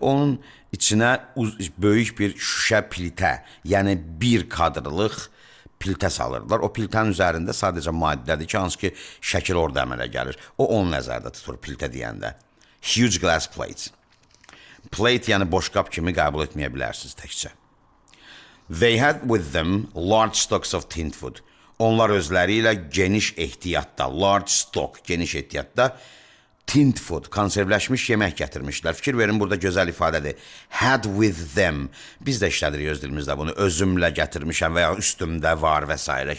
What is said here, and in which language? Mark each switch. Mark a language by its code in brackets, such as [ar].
[az] Onun içinə böyük bir şüşə piltə, yəni bir kadrlıq piltə salırdılar. O piltənin üzərində sadəcə maddədir ki, hansı ki, şəkil orada əmələ gəlir. O onu nəzərdə tutur piltə deyəndə. [en] Huge glass plates. [az] Plate yəni boşqab kimi qəbul etməyə bilərsiniz təkcə. [en] They had with them large stocks of tinned food. [az] Onlar özləri ilə geniş ehtiyatda, [en] large stock, [az] geniş ehtiyatda tinned food, konservləşmiş yemək gətirmişlər. Fikir verin, burada gözəl ifadədir. [en] Had with them. [az] Biz də işlədirik öz dilimizdə bunu. Özümlə gətirmişəm və ya üstümdə var və s.